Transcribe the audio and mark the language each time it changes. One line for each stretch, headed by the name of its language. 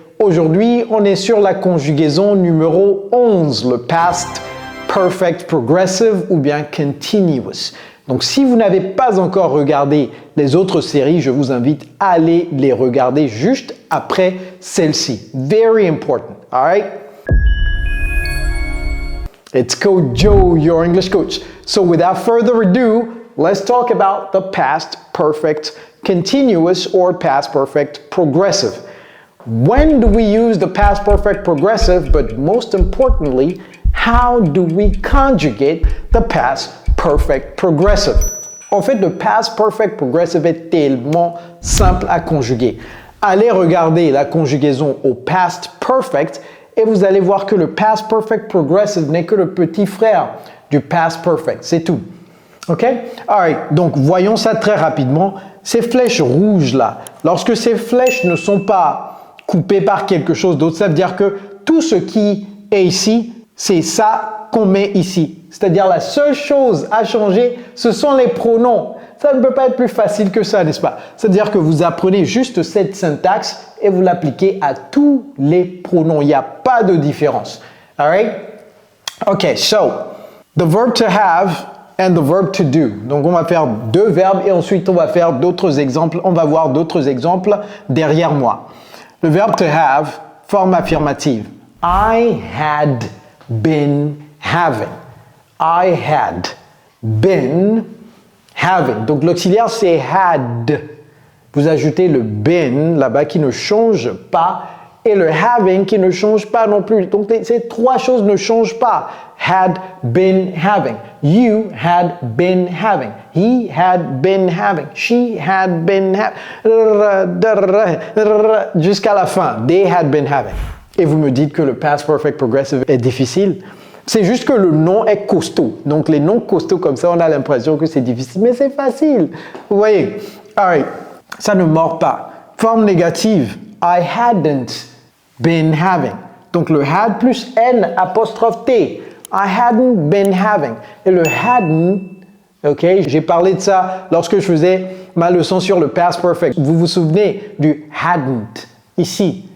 French: Aujourd'hui, on est sur la conjugaison numéro 11, le past perfect progressive ou bien continuous. Donc, si vous n'avez pas encore regardé les autres séries, je vous invite à aller les regarder juste après celle-ci.
English: Very important, all right? It's Coach Joe, your English coach. So without further ado, let's talk about the past perfect continuous or past perfect progressive. When do we use the past perfect progressive, but most importantly, how do we conjugate the past perfect progressive?
French: En fait, le past perfect progressive est tellement simple à conjuguer. Allez regarder la conjugaison au past perfect et vous allez voir que le past perfect progressive n'est que le petit frère du past perfect. C'est tout. OK? Alright, donc voyons ça très rapidement. Ces flèches rouges là, lorsque ces flèches ne sont pas coupées par quelque chose d'autre, ça veut dire que tout ce qui est ici, c'est ça qu'on met ici. C'est-à-dire la seule chose à changer, ce sont les pronoms. Ça ne peut pas être plus facile que ça, n'est-ce pas? C'est-à-dire que vous apprenez juste cette syntaxe et vous l'appliquez à tous les pronoms. Il n'y a pas de différence.
English: All right? Okay, so the verb to have and the verb to do.
French: Donc on va faire deux verbes et ensuite on va faire d'autres exemples. On va voir d'autres exemples derrière moi. Le verbe to have, forme affirmative.
English: I had been having. I had been having.
French: Donc l'auxiliaire c'est had. Vous ajoutez le been là-bas qui ne change pas et le having qui ne change pas non plus. Donc ces trois choses ne changent pas.
English: Had been having. You had been having. He had been having. She had been having.
French: Jusqu'à la fin.
English: They had been having.
French: Et vous me dites que le past perfect progressive est difficile. C'est juste que le nom est costaud. Donc les noms costauds comme ça, on a l'impression que c'est difficile. Mais c'est facile. Vous voyez? Alright. Ça ne mord pas. Forme négative.
English: I hadn't been having.
French: Donc le had plus N apostrophe T.
English: I hadn't been having.
French: Et le hadn't, ok, j'ai parlé de ça lorsque je faisais ma leçon sur le past perfect. Vous vous souvenez du hadn't ici.